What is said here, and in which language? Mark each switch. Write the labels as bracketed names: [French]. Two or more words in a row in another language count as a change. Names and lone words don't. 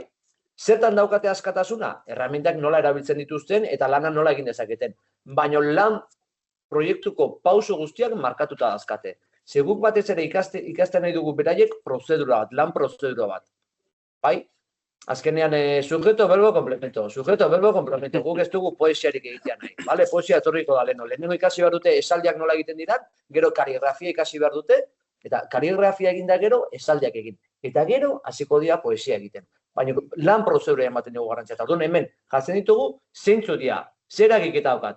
[Basque] Zertan daukate askatasuna? Erramintak nola erabiltzen dituzten eta lana nola egin dezaketen. Baina lan proiektuko pauso guztiak markatuta dazkate. Seguk batez ere ikasten nahi dugu beraiek prozedura bat, lan prozedura bat. Bai? Azkenean, [Spanish] sujeto, verbo, complemento. Sujeto, verbo, complemento. [Basque] Guk ez dugu poesiarik egitea nahi. Vale? Poesia etorriko da leheno. Lehenengo ikasi behar dute esaldiak nola egiten diran, gero kaligrafia ikasi behar dute, eta kaligrafia eginda gero esaldiak egin. Eta gero hasiko dira poesia egiten. Baina lan prozedura ematen dugu garrantzia. Eta hemen jartzen ditugu, zeintzu dira, zer agiketa daukat.